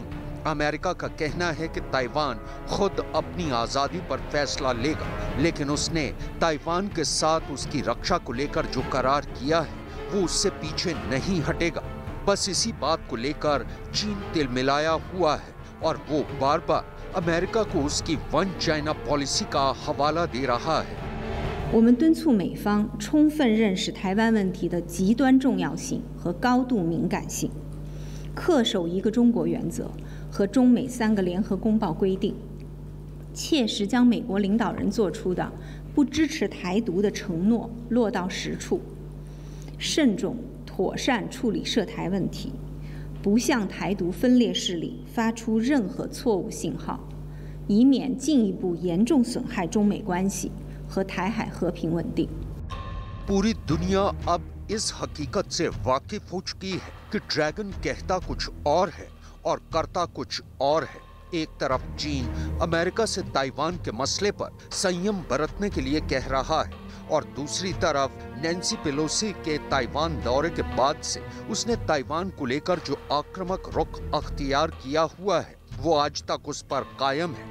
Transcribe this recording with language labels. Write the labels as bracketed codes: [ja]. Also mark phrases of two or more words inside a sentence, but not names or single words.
[hi] अमेरिका का कहना है कि ताइवान खुद अपनी आजादी पर फैसला लेगा, लेकिन उसने ताइवान के साथ उसकी रक्षा को लेकर जो करार किया है वो उससे पीछे नहीं हटेगा। बस इसी बात को लेकर चीन तिलमिलाया हुआ है और वो बार बार अमेरिका को उसकी [en] One China policy [hi] का हवाला दे रहा है। [zh] 我们敦促美方充分认识台湾问题的极端重要性和高度敏感性，恪守一个中国原则和中美3个联合公报规定，切实将美国领导人做出的不支持台独的承诺落到实处，慎重妥善处理涉台问题，不向台独分裂势力发出任何错误信号，以免进一步严重损害中美关系和台海和平稳定。 [hi] पूरी दुनिया अब इस हकीकत से वाकिफ हो चुकी है कि ड्रैगन कहता कुछ और है और करता कुछ और है। एक तरफ चीन अमेरिका से ताइवान के मसले पर संयम बरतने के लिए कह रहा है और दूसरी तरफ नैन्सी पेलोसी के ताइवान दौरे के बाद से उसने ताइवान को लेकर जो आक्रामक रुख अख्तियार किया हुआ है वो आज तक उस पर कायम है।